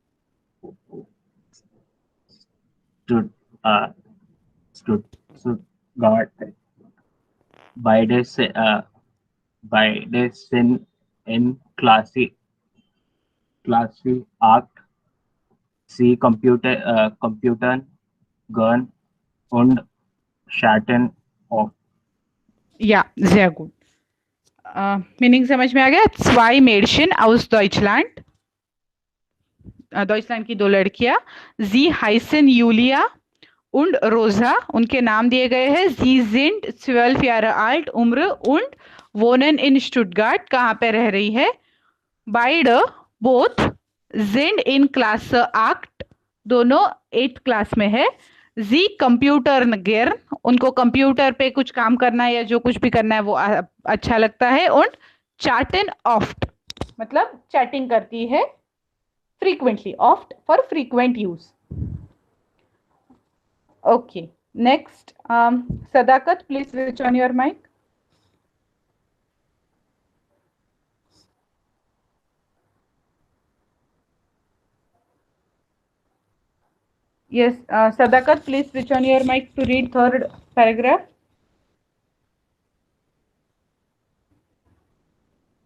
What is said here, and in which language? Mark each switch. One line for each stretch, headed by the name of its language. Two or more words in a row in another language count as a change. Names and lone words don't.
German: Beide sind in Klasse 8. Sie computern gern und chatten oft. Ja, sehr gut.
Hindi: मीनिंग समझ में आ गया?
German: zwei Mädchen aus Deutschland.
Hindi: डॉइचलैंड की 2 लड़कियां.
German: sie heißen Julia und Rosa,
Hindi: उनके नाम दिए गए हैं.
German: sie sind 12 Jahre alt, उम्र, und wohnen in Stuttgart,
Hindi: कहाँ पे रह रही है.
German: beide, both, sind in Klasse 8,
Hindi: दोनों 8th क्लास में है.
German: sie computern gern,
Hindi: उनको कंप्यूटर पे कुछ काम करना है या जो कुछ भी करना है वो अच्छा लगता है.
German: und chatten oft,
Hindi: मतलब चैटिंग करती है frequently.
English: oft for frequent use. Okay, next, Sadakat, please switch on your mic. Yes, Sadakat, please switch on your mic to read third paragraph.